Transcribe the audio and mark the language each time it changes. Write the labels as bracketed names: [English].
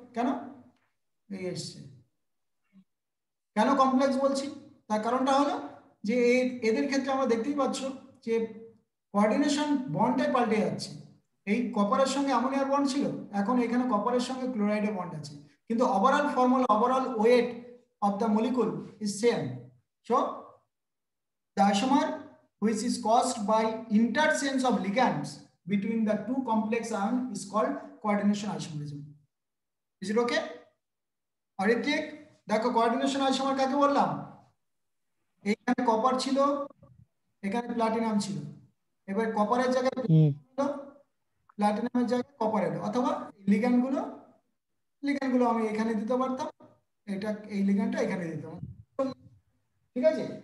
[Bangla] কেন এই এসছে, কেন কমপ্লেক্স বলছি, তার কারণটা হলো যে এদের ক্ষেত্রে আমরা দেখতেই পাচ্ছ যে কোঅর্ডিনেশন বন্ডটাই পাল্টে যাচ্ছে। এই কপারের সঙ্গে অ্যামোনিয়ার বন্ড ছিল, এখন এখানে কপারের সঙ্গে ক্লোরাইডের বন্ড আছে, কিন্তু overall formula, [English] Overall weight of the molecule is same. So the isomer which is caused by interchange of ligands between the two complex ions is called coordination isomerism. Is it okay? Are you clear? [Bangla] দেখো coordination isomer কাকে বললাম, এখানে copper ছিল, এখানে platinum ছিল, এবার কপারের জায়গায় প্লাটিনামের জায়গায় কপার এলো, অথবা লিগ্যান্ডগুলো আমি এখানে দিতে পারতাম, এটা এই লিগ্যান্ডটা এখানে দিতে পারতাম, ঠিক আছে?